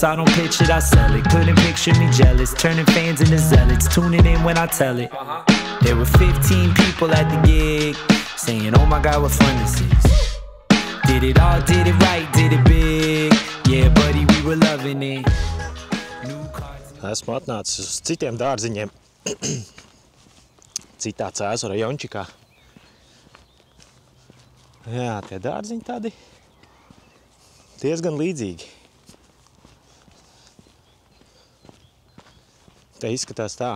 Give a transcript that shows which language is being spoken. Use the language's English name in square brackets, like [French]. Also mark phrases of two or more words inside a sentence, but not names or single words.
[English] I don't pitch it, I sell it. Couldn't picture me jealous, turning fans into zealots, tuning in when I tell it. There were 15 people at the gig, saying, oh my God, what fun this is. Did it all, did it right, did it big. Yeah, buddy, we were loving it. [Latvian] Esmu atnācis uz citiem dārziņiem. Citā Cēzu rajončikā. Jā, tie dārziņi tādi diezgan līdzīgi. Te izskatās tā.